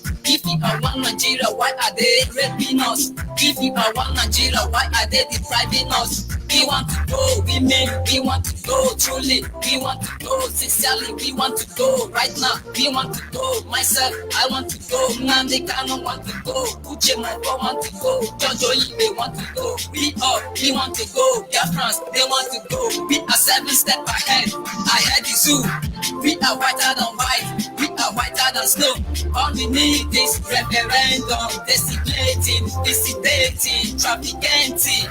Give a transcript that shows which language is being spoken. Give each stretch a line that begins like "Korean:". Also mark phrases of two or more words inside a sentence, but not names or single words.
English: If we are one Nigeria, why are they raping us? If we are one Nigeria, why are they depriving us? We want to go, women, we want to go, truly, we want to go, sincerely, we want to go, right now, we want to go, myself, I want to go, Nande Kano want to go, Uche Mongo want to go, Jojo Ibe want to go, we want to go, Biafrans, they want to go, we are 7 steps ahead the zoo, we are whiter than white, we are whiter than snow, all we need is referendum, dissipating, trafficking.